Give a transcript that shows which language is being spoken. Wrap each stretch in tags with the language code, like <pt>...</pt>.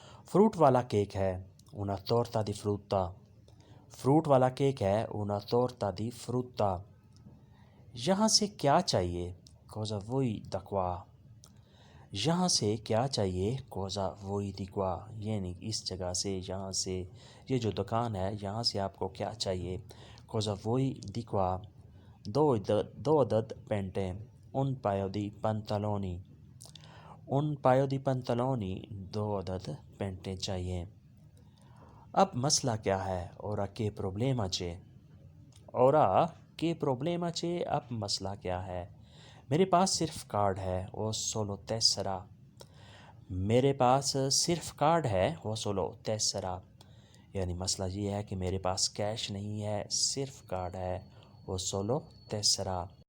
<ur>Fruit والا cake ہے</ur> <it>una torta di frutta.</it> <ur>Fruit والا کیک ہے una torta di frutta. یہاں سے کیا چاہیے</ur> <it>cosa vuoi da qua.</it> <ur>یہاں سے کیا چاہیے</ur> <it>cosa vuoi di qua</it> <ur>یعنی اس جگہ سے یہاں سے یہ جو دکان ہے یہاں سے آپ کو کیا چاہیے cosa vuoi di qua. دو عدد پینٹیں</ur> <it>un paio di pantaloni. un paio di pantaloni</it> <ur>دو عدد پینٹیں چاہیے. اب مسئلہ کیا ہے</ur> <it>ora che problema c'è.</it> <ur>ora che problema c'è اب مسئلہ کیا ہے. میرے پاس صرف کارڈ ہے وہ</ur> <it>solo tessera.</it> <ur>میرے پاس صرف کارڈ ہے وہ solo tessera یعنی مسئلہ یہ ہے کہ میرے پاس کیش نہیں ہے صرف کارڈ ہے وہ solo tessera.</ur>